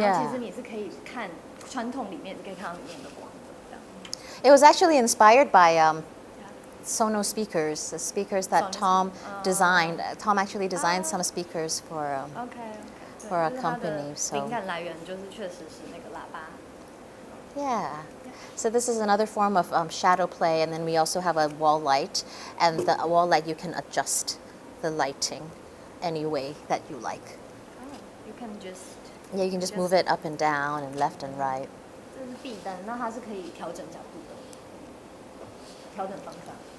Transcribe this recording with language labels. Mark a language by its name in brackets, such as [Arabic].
[Chinese] 然后其实你是可以看穿透里面，你可以看到里面的光的。 [English] It was actually inspired by Sonos speakers, the speakers that Tom designed. Tom actually designed some speakers for a company. So [Chinese] 灵感来源就是确实是那个喇叭。 [English] Yeah. So this is another form of shadow play, and then we also have a wall light, and the wall light you can adjust the lighting any way that you like. You can just Yeah, you can just move it up and down and left and right. [Chinese] 这是壁灯，那它是可以调整角度的，调整方向。